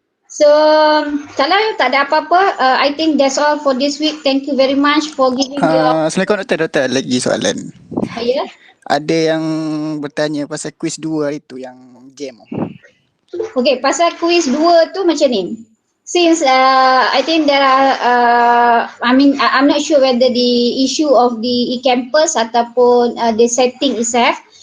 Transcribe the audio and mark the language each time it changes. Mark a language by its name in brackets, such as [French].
[English] So, [Malay] kalau tak ada apa-apa, [English] I think that's all for this week. Thank you very much for giving your... [Malay] Assalamualaikum Doktor, lagi soalan. Ya. Ada yang bertanya pasal quiz 2 hari tu yang jam. Okay, pasal quiz 2 tu macam ni. [English] Since I think there are, I'm not sure whether the issue of the eCampus [Malay] ataupun [English] the setting itself.